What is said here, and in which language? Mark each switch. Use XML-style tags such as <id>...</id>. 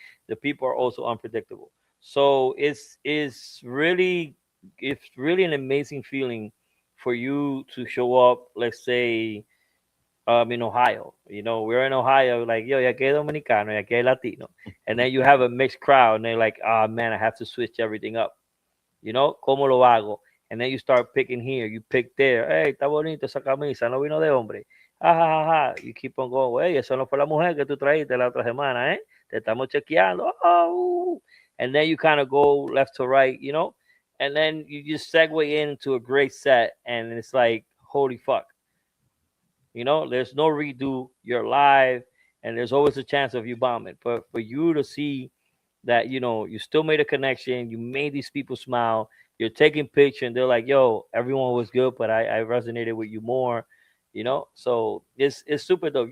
<en>the people are also unpredictable. So it's really an amazing feeling for you to show up. Let's say in Ohio. We're in Ohio. Like yo,</en> <es>ya que dominicano, ya que Latino,</es> <en>and then you have a mixed crowd, and they're like, oh man, I have to switch everything up.</en> <es>¿Cómo lo hago?</es> <en>And then you start picking here, you pick there.</en> <es>Hey, está bonita esa camisa, no vino de hombre. Ah, ja, ja, ja.</es> <en>You keep on going.</en> <es>Hey, eso no fue la mujer que tú traíste la otra semana, ¿eh? Te estamos chequeando. Oh.</es> <en>and then you kind of go left to right, and then you just segue into a great set, and it's like, holy fuck, there's no redo. You're live, and there's always a chance of you bombing. But for you to see that, you still made a connection, you made these people smile, you're taking pictures, and they're like, yo, everyone was good, but I resonated with you more, So it's super dope.</en>